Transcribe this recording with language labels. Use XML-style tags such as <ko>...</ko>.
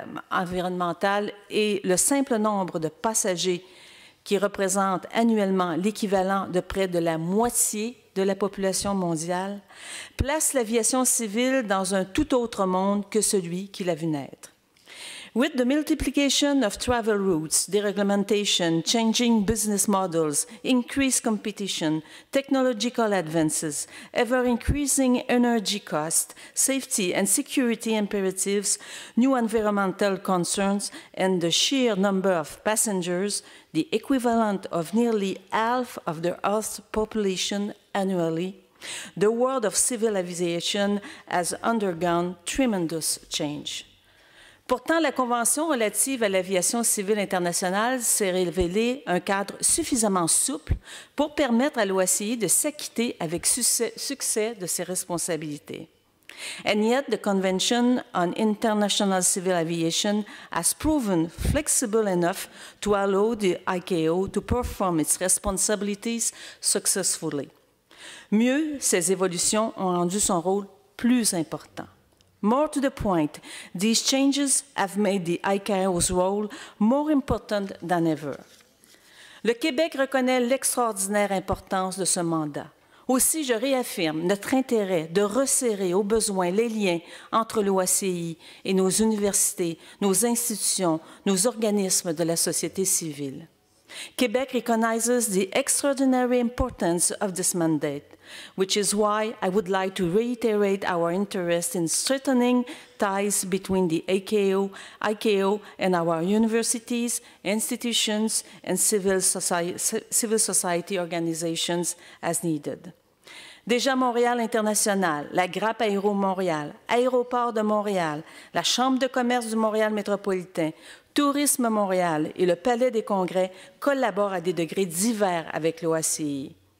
<fr>environnementales et le simple nombre de passagers qui représente annuellement l'équivalent de près de la moitié de la population mondiale, place l'aviation civile dans un tout autre monde que celui qui l'a vu naître.</fr> <en>With the multiplication of travel routes, dereglementation, changing business models, increased competition, technological advances, ever-increasing energy costs, safety and security imperatives, new environmental concerns, and the sheer number of passengers, the equivalent of nearly half of the Earth's population annually, the world of civil aviation has undergone tremendous change.</en> <fr>Pourtant, la Convention relative à l'aviation civile internationale s'est révélée un cadre suffisamment souple pour permettre à l'OACI de s'acquitter avec succès de ses responsabilités.</fr> <en>And yet, the Convention on International Civil Aviation has proven flexible enough to allow the ICAO to perform its responsibilities successfully.</en> <fr>Mieux, ces évolutions ont rendu son rôle plus important.</fr> <en>More to the point, these changes have made the ICAO's role more important than ever.</en> <fr>Le Québec reconnaît l'extraordinaire importance de ce mandat. Aussi, je réaffirme notre intérêt de resserrer au besoin les liens entre l'OACI et nos universités, nos institutions, nos organismes de la société civile.</fr> <en>Quebec recognizes the extraordinary importance of this mandate, which is why I would like to reiterate our interest in strengthening ties between the ICAO and our universities, institutions, and civil society organizations as needed.</en> <fr>Déjà Montréal International, la Grappe Aéro Montréal, Aéroport de Montréal, la Chambre de commerce du Montréal métropolitain, Tourisme Montréal et le Palais des Congrès collaborent à des degrés divers avec l'OACI.</fr>